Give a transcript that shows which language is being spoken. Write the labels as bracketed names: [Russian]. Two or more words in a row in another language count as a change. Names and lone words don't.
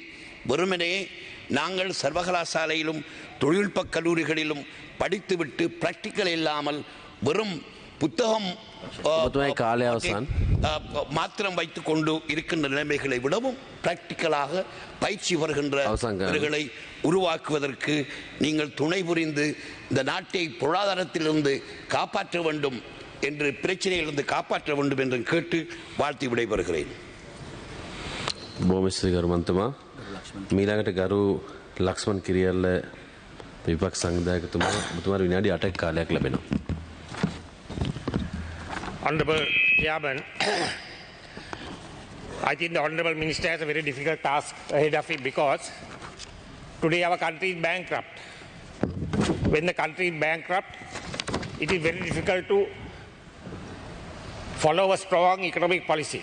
[Tamil] வெறுமனே நாங்கள் சர்வகலாசாலையிலும் தொழில்நுட்ப கல்லூரிகளிலும் படித்துவிட்டு பிராக்டிக்கல் இல்லாமல் வெறும் புத்தகம் மாத்திரம் வைத்துக் கொண்டு இருக்கின்ற நிலைமைகளை விடவும் பிராக்டிக்கலாக பயிற்சி வருகின்றவர்களை உருவாக்குவதற்கு நீங்கள் துணை புரிந்து இந்த நாட்டை பொருளாதாரத்திலிருந்து காப்பாற்ற வேண்டும் என்று, பிரச்சனையிலிருந்து காப்பாற்ற வேண்டும் என்று கேட்டு வாழ்த்தி விடைபெறுகிறேன். [Sinhala] මීළඟට ගරු ලක්ෂ්මන් කිරියල්ල විපක්ෂ සංවිධායකතුමා, ඔබතුමාට විනාඩි 8ක කාලයක් ලැබෙනවා. [English] Honorable Chairman, I think the Honorable Minister has a very difficult task ahead of him because today our country is bankrupt. When the country is bankrupt, it is very difficult to follow a strong economic policy.